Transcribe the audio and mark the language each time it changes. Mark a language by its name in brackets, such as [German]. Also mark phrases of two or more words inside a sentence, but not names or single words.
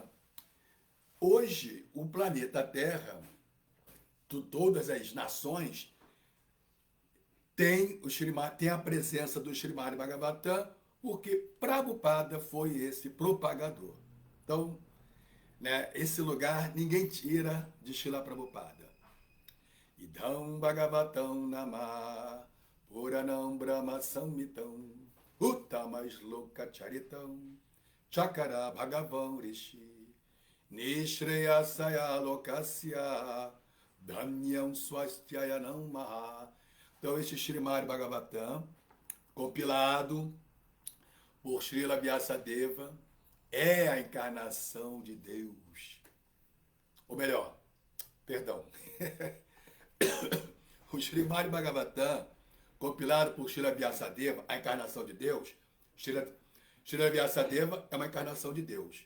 [Portuguese] Hoje, o planeta Terra, todas as nações, tem a presença do Srimad Bhagavatam, porque Prabhupada foi esse propagador. Então, né, esse lugar ninguém tira de Srila Prabhupada. [Sanskrit] Idam Bhagavatam Nama Puranam Brahma Samhitam Uttama Shloka Charitam Chakara Bhagavan Rishi, Nishreyasaya Lokasya, Dhanyam Swastyayanam Maha. [Portuguese] Então, este Srimad Bhagavatam, compilado por Srila Vyasadeva, é a encarnação de Deus. Ou melhor, perdão. O Srimad Bhagavatam, compilado por Srila Vyasadeva, a encarnação de Deus, Srila Vyasadeva é uma encarnação de Deus.